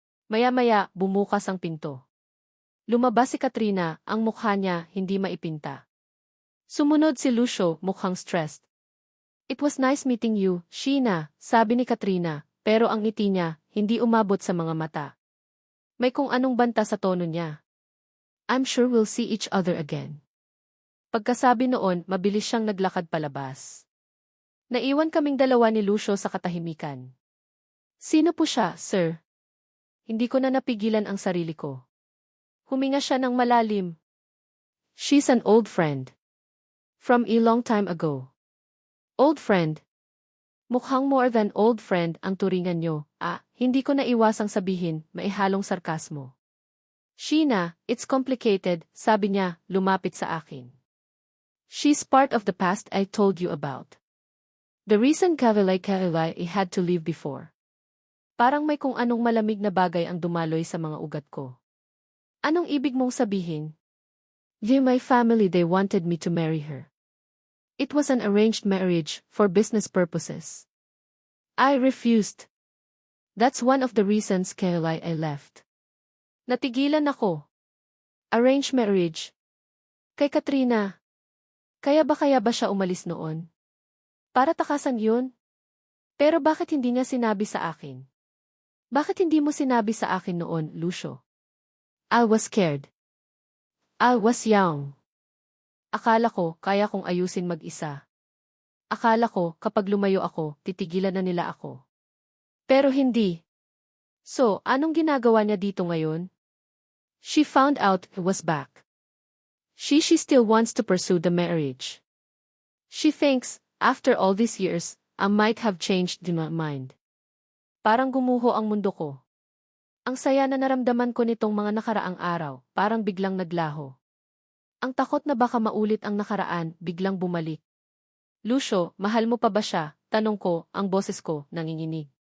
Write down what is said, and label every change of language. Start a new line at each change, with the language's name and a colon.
Filipino: Maya-maya, bumukas ang pinto. Lumabas si Katrina, ang mukha niya hindi maipinta. Sumunod si Lucio, mukhang stressed.
English: "It was nice meeting you, Sheena,"
Filipino: sabi ni Katrina, pero ang ngiti niya, hindi umabot sa mga mata. May kung anong banta sa tono niya.
English: "I'm sure we'll see each other again."
Filipino: Pagkasabi noon, mabilis siyang naglakad palabas. Naiwan kaming dalawa ni Lucio sa katahimikan. "Sino po siya, sir?" Hindi ko na napigilan ang sarili ko. Huminga siya ng malalim.
English: "She's an old friend. From a long time ago." "Old friend?"
Filipino: Mukhang
English: more than old friend
Filipino: ang turingan niyo. Hindi ko naiwasang sabihin, maihalong sarkasmo. "Sheena,
English: it's complicated,"
Filipino: sabi niya, lumapit sa akin.
English: "She's part of the past I told you about. The reason Kavilay had to leave before."
Filipino: Parang may kung anong malamig na bagay ang dumaloy sa mga ugat ko. "Anong ibig mong sabihin?"
English: My family they wanted me to marry her. It was an arranged marriage, for business purposes. I refused. That's one of the reasons I left.
Filipino: Natigilan ako. Arranged marriage. Kay Katrina. Kaya ba siya umalis noon? Para takasan yun? Pero bakit hindi niya sinabi sa akin? Bakit hindi mo sinabi sa akin noon, Lucio?
English: I was scared. I was young.
Filipino: Akala ko, kaya kong ayusin mag-isa. Akala ko, kapag lumayo ako, titigilan na nila ako. Pero hindi. So, anong ginagawa niya dito ngayon?
English: She found out he was back. She still wants to pursue the marriage. She thinks, after all these years, I might have changed my mind.
Filipino: Parang gumuho ang mundo ko. Ang saya na naramdaman ko nitong mga nakaraang araw, parang biglang naglaho. Ang takot na baka maulit ang nakaraan, biglang bumalik. Lucio, mahal mo pa ba siya? Tanong ko, ang boses ko, nanginginig.